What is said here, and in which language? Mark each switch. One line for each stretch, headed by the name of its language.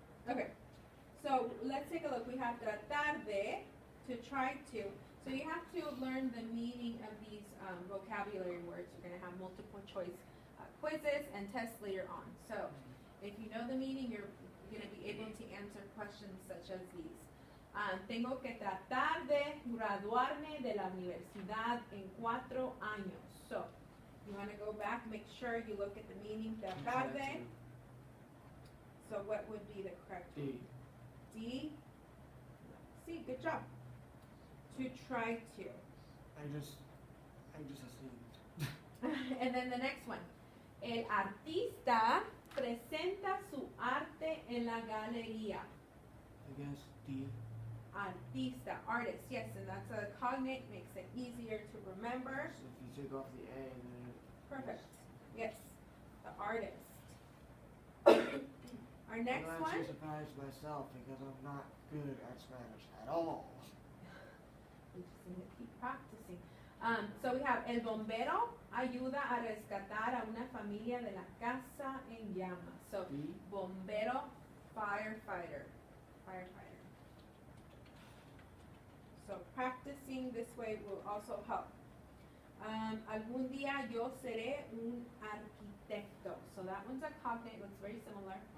English: Okay, so let's take a look. We have tratar de, to try to. So you have to learn the meaning of these vocabulary words. You're going to have multiple choice quizzes and tests later on. So if you know the meaning, you're going to be able to answer questions such as these.
Spanish: Tengo que tratar de graduarme de la universidad en 4 años.
English: So you want to go back, make sure you look at the meaning. Tratar de. So what would be the correct one? D. C. Good job. To try to. I just assumed. And then the next one.
Spanish: El artista presenta su arte en la galería.
English: guess D. Artista, artist, yes, and that's a cognate, makes it easier to remember. So if you take off the A, then it. Perfect, yes, the artist. Our next I'm one, actually surprised myself because I'm not good at Spanish at all. we just need to keep practicing. So we have
Spanish: el bombero ayuda a rescatar a una familia de la casa en llamas.
English: So B. bombero, firefighter. So practicing this way will also help.
Spanish: Algún día yo seré un arquitecto.
English: So that one's a cognate, looks very similar.